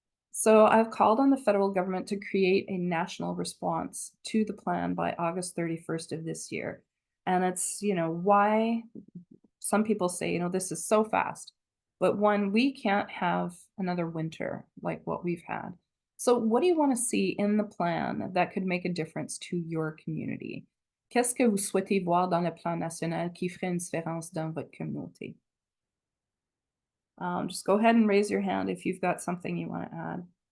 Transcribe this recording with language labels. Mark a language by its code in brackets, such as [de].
[en] So I've called on the federal government to create a national response to the plan by August 31st of this year. And it's, why some people say, this is so fast. But one, we can't have another winter like what we've had. So what do you want to see in the plan that could make a difference to your community? [fr] Qu'est-ce que vous souhaitez voir dans le plan national qui ferait une différence dans votre communauté? [en] Just go ahead and raise your hand if you've got something you want to add.